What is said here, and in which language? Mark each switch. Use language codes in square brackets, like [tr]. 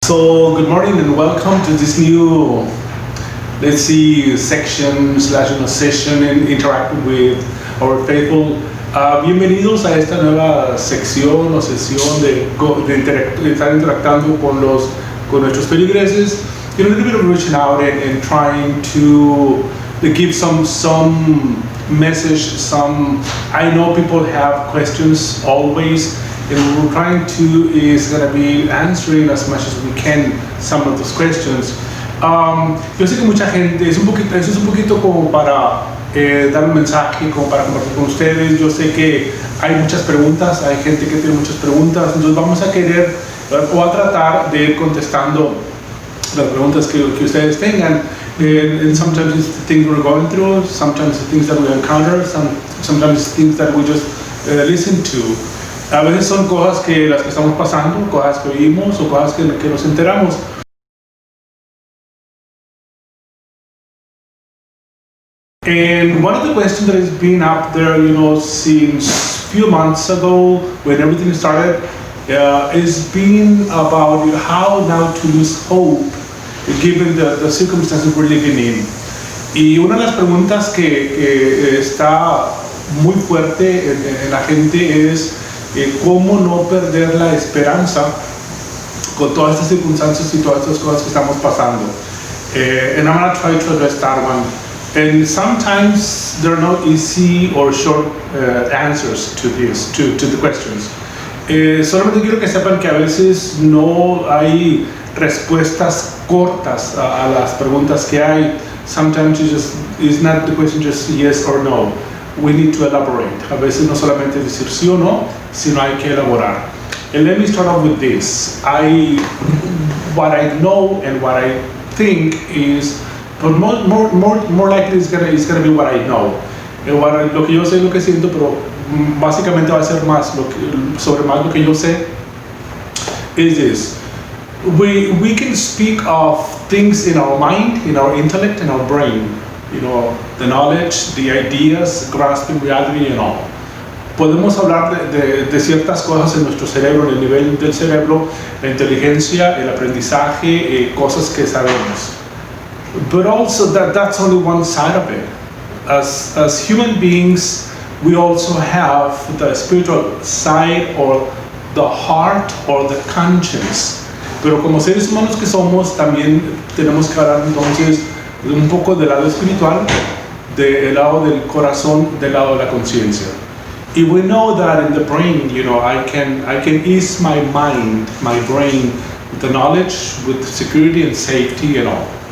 [en] So good morning and welcome to this new, let's see, section slash session and interact with our faithful. [es] Bienvenidos a esta nueva sección o sesión de estar interactando con nuestros feligreses. [en] A little bit of reaching out and trying to give some message. I know people have questions always. And what we're trying to is going to be answering as much as we can some of those questions. [es] Yo sé que mucha gente, eso es un poquito como para dar un mensaje, como para compartir con ustedes. Yo sé que hay muchas preguntas, hay gente que tiene muchas preguntas, entonces vamos a querer o a tratar de ir contestando las preguntas que ustedes tengan. [en] And sometimes it's the things we're going through, sometimes the things that we encounter, sometimes things that we just listen to. [es] A veces son cosas que las que estamos pasando, cosas que oímos o cosas que nos enteramos. [en] And one of the questions that has been up there, since a few months ago when everything started, is being about how now to lose hope given the circumstances we're living in. [es] Y una de las preguntas que está muy fuerte en la gente es cómo no perder la esperanza con todas estas circunstancias y todas estas cosas que estamos pasando. [en] And I'm going to try to address that one. And sometimes there are no easy or short answers to this, to the questions. [es] Solamente quiero que sepan que a veces no hay respuestas cortas a las preguntas que hay. [en] Sometimes it's not the question just yes or no. We need to elaborate. [es] A veces no solamente decir sí o no, sino hay que elaborar. [en] And let me start off with this. What I know and what I think is, but more likely it's gonna be what I know. [es] Lo que yo sé, lo que siento, pero básicamente va a ser más sobre más lo que yo sé. [en] Is this: we can speak of things in our mind, in our intellect, in our brain. The knowledge, the ideas, grasping reality and all. [es] Podemos hablar de ciertas cosas en nuestro cerebro, en el nivel del cerebro, la inteligencia, el aprendizaje, cosas que sabemos. [en] But also that's only one side of it. As human beings, we also have the spiritual side or the heart or the conscience. [es] Pero como seres humanos que somos, también tenemos que hablar entonces un poco del lado espiritual, del lado del corazón, del lado de la conciencia. [en] And we know that in the brain, I can ease my mind, my brain, with the knowledge, with security and safety and all.